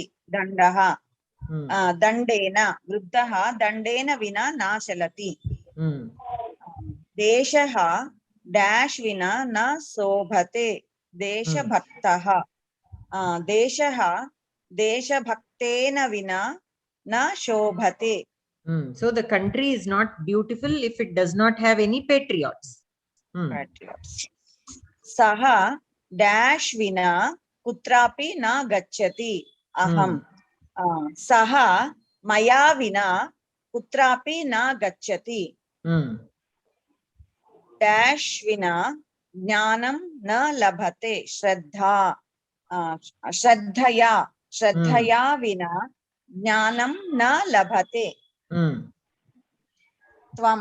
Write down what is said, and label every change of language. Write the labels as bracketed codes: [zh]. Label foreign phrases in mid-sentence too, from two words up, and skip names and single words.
[sa] దండః దండేన. వృద్ధః దండేన వినా నా చలతి. దేశః డాష్ వినా నా శోభతే. దేశభక్తః దేశః దేశభక్తేన వినా నా శోభతే. [en] So the country is not beautiful if it does not have any patriots. [sa] సహ డాష్ వినా కుత్రాపి నా గచ్చతి. అహం. సహ मया विना कुत्रापि न गच्छति डैश विना ज्ञानं न लभते श्रद्धया विना ज्ञानं न लभते त्वं